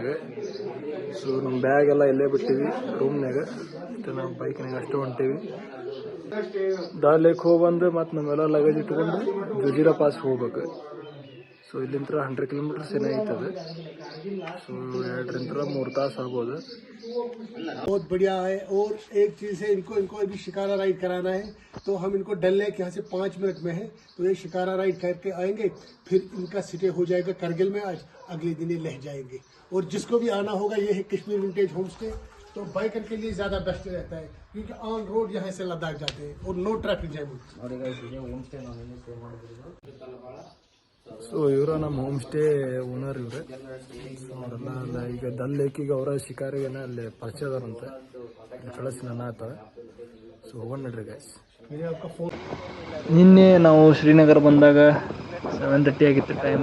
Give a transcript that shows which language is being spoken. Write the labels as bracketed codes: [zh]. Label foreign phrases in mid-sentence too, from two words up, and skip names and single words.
[kn] ಸೊ ನಮ್ಮ ಬ್ಯಾಗ್ ಎಲ್ಲ ಇಲ್ಲೇ ಬಿಟ್ಟಿವಿ ರೂಮ್ನಾಗ. ಅಷ್ಟೇ ನಾವು ಬೈಕ್ನಾಗ ಅಷ್ಟೇ ಹೊಂಟೀವಿ. ದಲ್ ಲೇಕ್ ಹೋಗಿ ಬಂದು ಮತ್ತು ನಮ್ಮೆಲ್ಲ ಲಗೇಜ್ ಇಟ್ಕೊಂಡು ಜುಜಿರಾ ಪಾಸ್ ಹೋಗ್ಬೇಕು. ಸೊ ಇಲ್ಲಿಂದ 100 ಕಿಲೋಮೀಟರ್ಸ್ ಏನಾಯ್ತದೆ. ಸೊ 2-3 ತಾಸು ಆಗ್ಬೋದು. [hi] बहुत बढ़िया है. और एक चीज है, इनको अभी शिकारा राइड कराना है. तो हम इनको डल लेक यहाँ से 5 मिनट में है. तो ये शिकारा राइड करके आएंगे, फिर इनका सिटे हो जाएगा करगिल में. आज अगले दिन ये लह जाएंगे. और जिसको भी आना होगा ये है कश्मीर विंटेज होम स्टे. तो बाइकर के लिए ज्यादा बेस्ट रहता है क्योंकि [en] on road [hi] यहाँ से लद्दाख जाते हैं और [en] no traffic jam. [kn] ಸೊ ಇವರ ನಮ್ಮ [en] home stay owner [kn] ಇವ್ರೆ. ಅವರೆಲ್ಲ ಈಗ ದಲ್ ಲೇಕಿಗೆ ಅವರ ಶಿಕಾರಿಗೆನ ಅಲ್ಲಿ ಪರಿಚಯ ಅದಾರಂತೆ. ಕಳಿಸಿ ನನ್ನ ಆತ. ಸೊ ಹೋಗೋಣ ನಡ್ರಿ ಗೈಸ್. ನಿನ್ನೆ ನಾವು ಶ್ರೀನಗರ ಬಂದಾಗ 7:30 ಆಗಿತ್ತು ಟೈಮ್.